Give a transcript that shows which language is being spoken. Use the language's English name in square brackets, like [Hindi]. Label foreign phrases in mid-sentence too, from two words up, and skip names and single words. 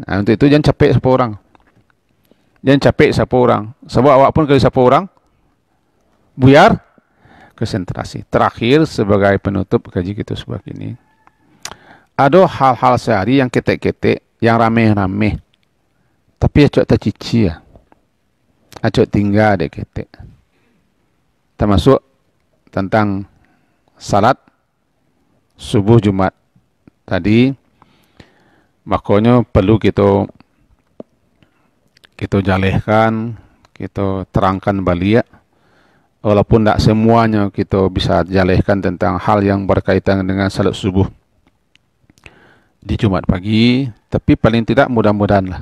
[Indonesian] Untuk itu jangan capek sapu orang. Jangan capek sapu orang. [Minangkabau] Sebab awak pun kalau sapu orang, buyar konsentrasi. [Indonesian] Terakhir sebagai penutup kaji kita sebagai ini. Ada hal-hal sehari yang ketek-ketek, yang rame-rame. [Minangkabau] Tapi acok tercici ya. Acok tinggal dek ketek. [Indonesian] Termasuk tentang salat subuh Jumat tadi, makanya perlu kita jalehkan, kita terangkan balik walaupun tidak semuanya kita bisa jalehkan tentang hal yang berkaitan dengan salat subuh di Jumat pagi, tapi paling tidak mudah-mudahan lah.